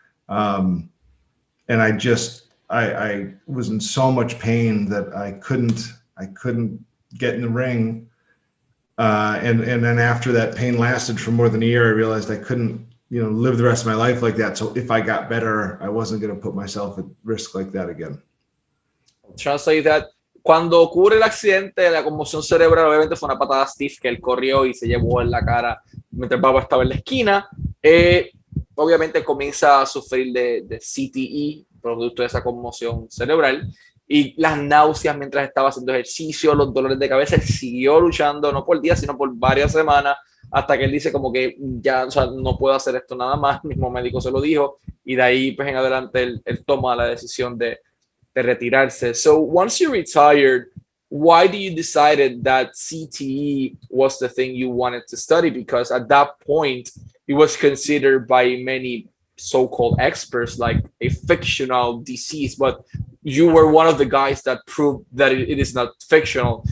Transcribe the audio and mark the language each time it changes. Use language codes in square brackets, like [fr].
[en] And I was in so much pain that I couldn't get in the ring. And then after that pain lasted for more than a year, I realized I couldn't live the rest of my life like that. So if I got better, I wasn't going to put myself at risk like that again. Translate that. [es] Cuando ocurre el accidente, la conmoción cerebral, obviamente fue una patada stiff que él corrió y se llevó en la cara mientras Baba estaba en la esquina. Obviamente comienza a sufrir de CTE, producto de esa conmoción cerebral, y las náuseas mientras estaba haciendo ejercicio, los dolores de cabeza. Él siguió luchando, no por días, sino por varias semanas, hasta que él dice como que ya, o sea, no puedo hacer esto nada más, el mismo médico se lo dijo, y de ahí pues en adelante él toma la decisión de retirarse. [en] So once you retired, why do you decided that CTE was the thing you wanted to study? Because at that point, it was considered by many so-called experts like a fictional disease, but you were one of the guys that proved that it is not fictional.